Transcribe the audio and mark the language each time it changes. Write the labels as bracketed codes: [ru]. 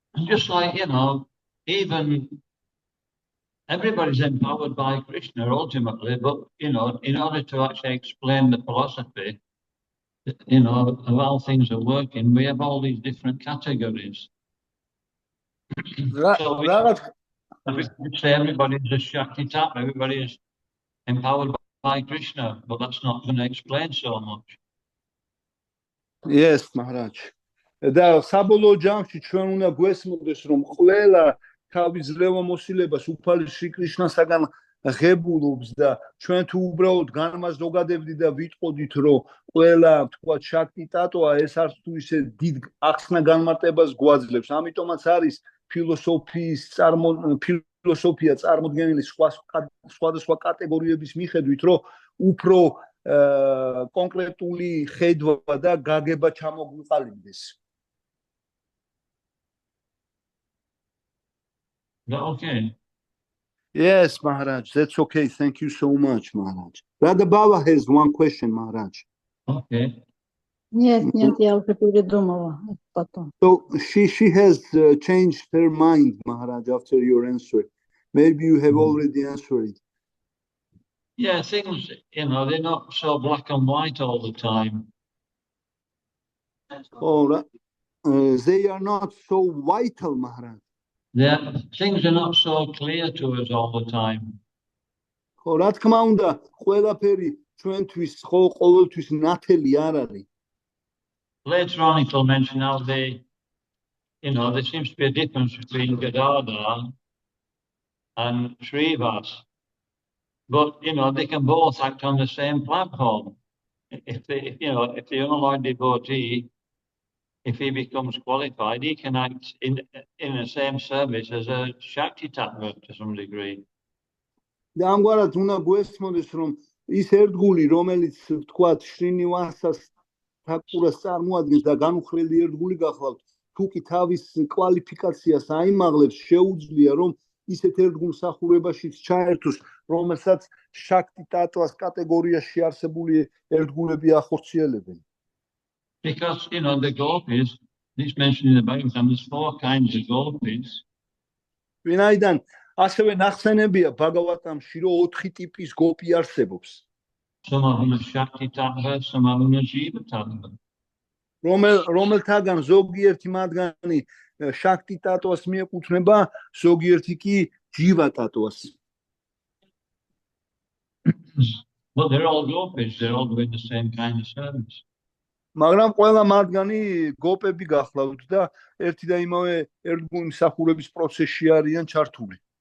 [en] Just like, even everybody's empowered by Krishna ultimately, but, in order to actually explain the philosophy, of how things are working, we have all these different categories. So we say everybody is a Shakti Tattva, everybody is empowered by Krishna, but that's not going to explain so much. Yes, Maharaj. [ka] და საბოლოო ჯამში ჩვენ უნდა გვესმოდეს, რომ ყველა თავის ძლევამოსილებას უფალი შრი კრიშნასაგან ღებულობს და ჩვენ თუ უბრალოდ განმაზოგადებდით და ვიტყოდით, რომ ყველა თქვათ შაქტი ტატოა, ეს არც თუ ისე დიდ ახსნა განმარტებას გვაძლევს. ამიტომაც არის ფილოსოფია წარმოდგენილი სხვადასხვა კატეგორიების მიხედვით, რომ უფრო კონკრეტული ხედვა და გაგება ჩამოგვიყალიბდეს. [en] Okay. Yes, Maharaj, that's okay. Thank you so much, Maharaj. Radha Baba has one question, Maharaj. Okay. [ru] Нет, я уже передумала потом. [en] So she has changed her mind, Maharaj, after your answer. Maybe you have already answered it. Yeah, things, they're not so black and white all the time. Oh, they are not so vital, Maharaj. Things are not so clear to us all the time. [ka] რა თქმა უნდა, ყველაფერი ჩვენთვის ყოველთვის ნათელი არ არის. [en] Later on, it will mention how there seems to be a difference between Gadadhar and Srivas. But, they can both act on the same platform. If the unalloyed devotee, if he becomes qualified, he can act in the same service as a Shakti Tattva to some degree. [ka] და ამგვარად უნდა გვესმოდეს, რომ ის ერთგული, რომელიც თქვათ შრინივასას თაკურას წარმოადგენს და განუხრელი ერთგული გახლავთ, თუ კი თავის კვალიფიკაციას აიმაღლებს, შეუძლია, რომ ისეთ ერთგულსახურებაშიც ჩაერთოს, რომელსაც შაქტი ტატვას კატეგორიაში არსებული ერთგულები ახორციელებენ. [en] Because, the gopis, this mentioned in the Bhagavatam, there's 4 kinds of gopis. [ka] ვინაიდან ასევე ნახსენებია ბაგავატამში, რომ 4 ტიპის გოპი არსებობს. [en] Some of them are Shakti Tattva, some of them are Jiva Tattva. [ka] რომელთაგან ზოგიერთი მათგანი შაქტი ტატვას მიეკუთვნება, ზოგიერთი კი ჯივა ტატვას. [en] But they're all gopis, they're all doing the same kind of service. [ka] მაგრამ ყველა მათგანი გოპები გახლავთ და ერთი და იმავე ერთგული მსახურების პროცესში არიან ჩართული.